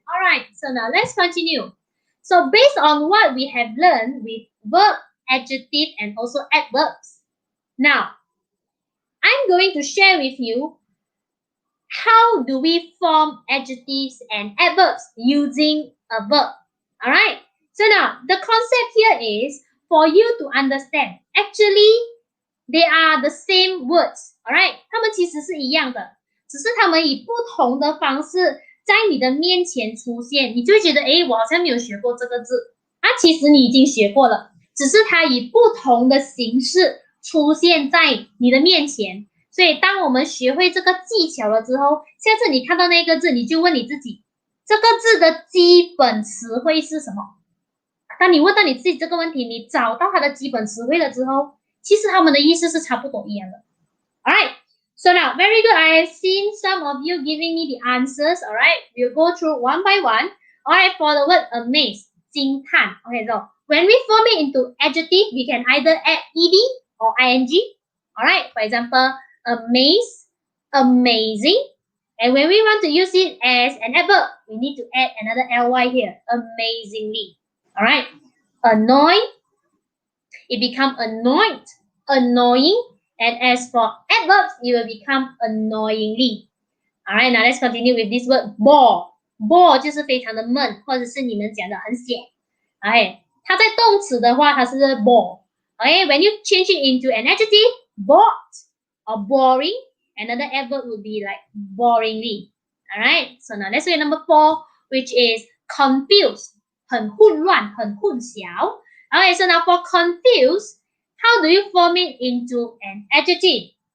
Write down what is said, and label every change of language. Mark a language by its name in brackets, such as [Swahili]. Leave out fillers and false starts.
[English] Alright, so now let's continue. So based on what we have learned with verb, adjective, and also adverbs, now I'm going to share with you how do we form adjectives and adverbs using a verb. Alright, so now the concept here is for you to understand. Actually, they are the same words. Alright, [Chinese] 它们其实是一样的。只是他们以不同的方式在你的面前出现，你就会觉得，诶，我好像没有学过这个字啊，其实你已经学过了，只是它以不同的形式出现在你的面前。所以当我们学会这个技巧了之后，下次你看到那个字，你就问你自己，这个字的基本词汇是什么？当你问到你自己这个问题，你找到它的基本词汇了之后，其实它们的意思是差不多一样的。 [English] Alright, so now very good. I have seen some of you giving me the answers. Alright, we'll go through one by one. Alright, for the word amaze, 惊叹. Okay, so when we form it into adjective, we can either add ed or ing. Alright, for example, amaze, amazing. And when we want to use it as an adverb, we need to add another ly here, amazingly. Alright, annoy, it becomes annoyed, annoying. And as for adverbs, it will become annoyingly. Alright, now let's continue with this word bore. [Chinese] Bore 就是非常的闷，或者是你们讲的很咸。 [English] Okay, [Chinese] 它在动词的话，它是 bore. [English] Okay, when you change it into an adjective, bored or boring, another adverb would be like boringly. Alright, so now let's look at number 4, which is confused. [Chinese] 很混乱，很混淆。 [English] Okay, so now for confused, how do you form it into an adjective?